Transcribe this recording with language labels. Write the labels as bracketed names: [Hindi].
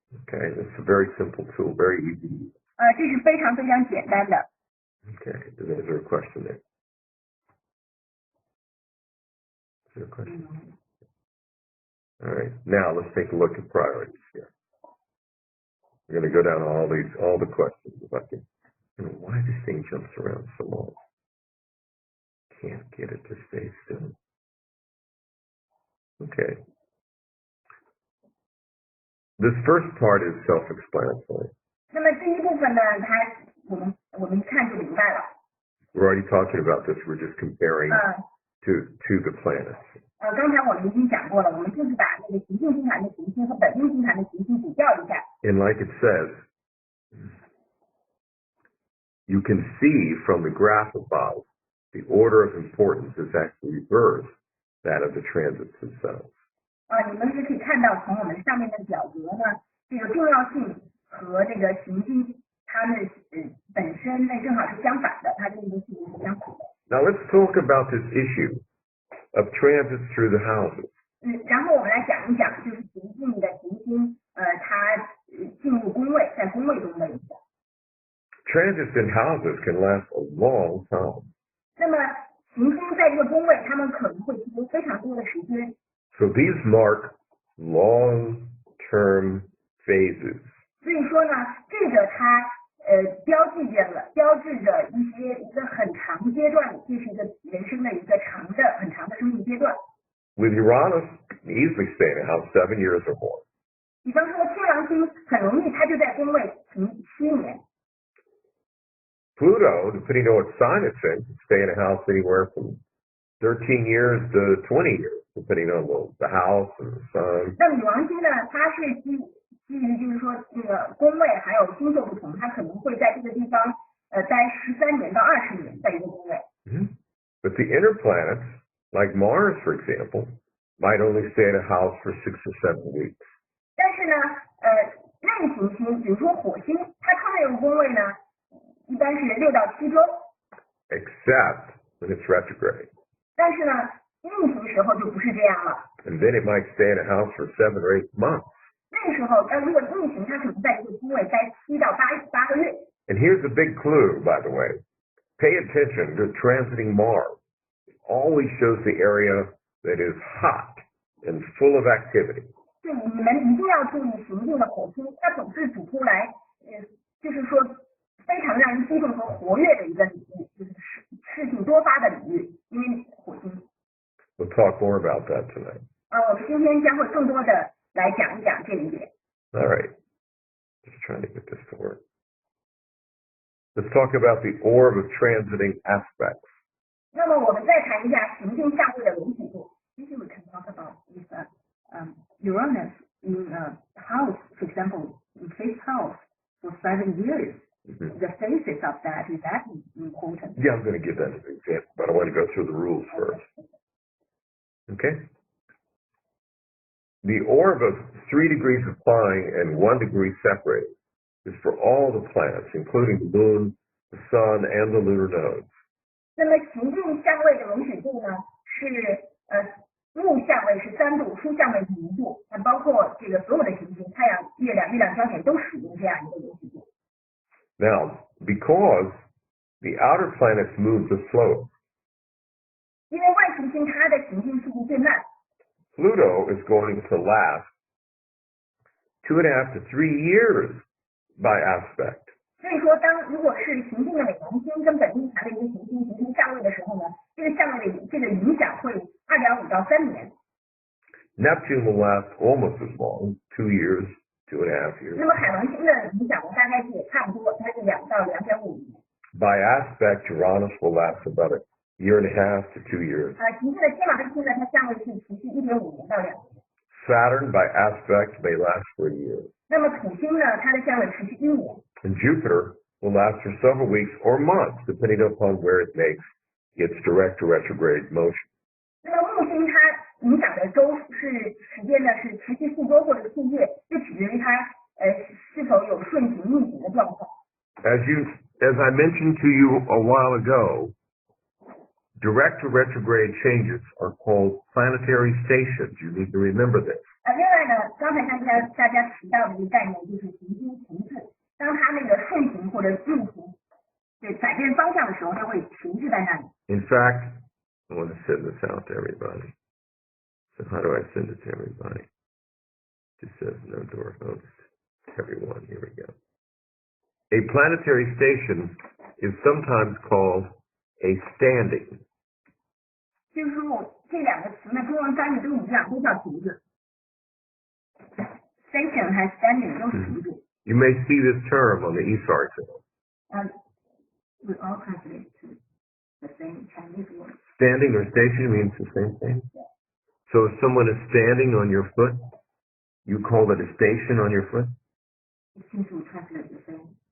[English] Okay, it's a very simple tool, very easy. [Chinese] 这是非常非常简单的。 [English] Okay, is there a question there? Is there a question? All right, now let's take a look at priorities here. We're going to go down all the questions. If I can, why this thing jumps around so long? Can't get it to stay still. Okay. This first part is self-explanatory. [Chinese] 那么第一部分呢，我们一看就明白了。 [English] We're already talking about this. We're just comparing to the planets. [Chinese] 刚才我们已经讲过了，我们就是把那个行星星盘的行星和本命星盘的行星比较一下。 [English] And like it says, you can see from the graph above, the order of importance is actually reversed that of the transits themselves. [Chinese] 你们是可以看到从我们上面的表格呢，这个重要性和这个行星它们本身那正好是相反的，它的运动性是相反的。 [English] Now let's talk about this issue of transits through the houses. [Chinese] 然后我们来讲一讲，就是行进的行星，它进入宫位，在宫位中的影响。 [English] Transits in houses can last a long time. [Chinese] 那么行星在这个宫位，它们可能会停留非常多的时间。 [English] So these mark long-term phases. [Chinese] 所以说呢，这个它标志着一个很长阶段，这是一个人生的一个很长的生命阶段。 [English] With Uranus, easily stay in a house 7 years or more. [Chinese] 比方说天王星很容易它就在宫位停7年。 [English] Pluto, depending on what sign it's in, can stay in a house anywhere from 13 years to 20 years, depending on the house and the sun. [Chinese] 那冥王星呢，它是基于就是说这个宫位还有星座不同，它可能会在这个地方待13年到20年在一个宫位。 [English] But the inner planets, like Mars, for example, might only stay in a house for 6 or 7 weeks. [Chinese] 但是呢，内行星，比如说火星，它创这个宫位呢，一般是6到7周。 [English] Except when it's retrograde. [Chinese] 但是呢，逆行时候就不是这样了。 [English] And then it might stay in a house for 7 or 8 months. [Chinese] 那个时候，如果逆行，它可能在这个宫位待7到8个月。 [English] And here's a big clue, by the way. Pay attention to transiting Mars. It always shows the area that is hot and full of activity. [Chinese] 对，你们一定要注意行进的火星，它总是指出来，就是说非常让人激动和活跃的一个领域，就是事情多发的领域，因为火星。 [English] We'll talk more about that tonight. [Chinese] 我们今天将会更多的来讲一讲这一点。 [English] All right. trying to get this to work. Let's talk about the orb of transiting aspects. [Chinese] 那么我们再谈一下行星相位的容许度。 [English] Usually we can talk about if Uranus in house, for example, in fifth house for 7 years. The phases of that is that important. Yeah, I'm going to give that as an example, but I want to go through the rules first. Okay? The orb of 3 degrees applying and 1 degree separating is for all the planets, including the moon, the sun, and the lunar nodes. [Chinese] 那么行星相位的容许度呢，是木相位是3度，书相位是1度，它包括这个所有的行星，太阳、月亮、月亮交点都使用这样一个容许度。 [English] Now, because the outer planets move the slowest, [Chinese] 因为外行星它的行进速度最慢， [English] Pluto is going to last 2.5 to 3 years by aspect. [Chinese] 所以说如果是行进的美王星跟本命盘的一个行星形成相位的时候呢，这个相位的这个影响会2.5到3年。 [English] Neptune will last almost as long, 2 years, 2.5 years. [Chinese] 那么海王星的影响呢，大概是也差不多，它是2到2.5年。 [English] By aspect, Uranus will last about 1.5 to 2 years. [Chinese] 行星的天王星呢，它相位是持续1.5年到2年。 [English] Saturn, by aspect, may last for a year. [Chinese] 那么土星呢，它的相位持续1年。 [English] And Jupiter will last for several weeks or months, depending upon where it makes its direct or retrograde motion. [Chinese] 那么木星它影响的周是时间呢，是持续数周或者数月，就取决于它是否有顺行逆行的状况。 [English] As I mentioned to you a while ago, direct or retrograde changes are called planetary stations. You need to remember this. [Chinese] 另外呢，刚才大家提到的一个概念就是行星停滞，当它那个顺行或者逆行，对改变方向的时候，它会停滞在那里。 [English] In fact, I want to send this out to everybody. So how do I send it to everybody? It says no door host. Everyone, here we go. A planetary station is sometimes called a standing. [Chinese] 就是说这两个词呢，中文翻译都一样，都叫停滞。 Station 和 standing 都是停滞。 [English] You may see this term on the ESAR exam. We all translate to the same Chinese word. Standing or station means the same thing? So if someone is standing on your foot, you call it a station on your foot? It seems to translate the same.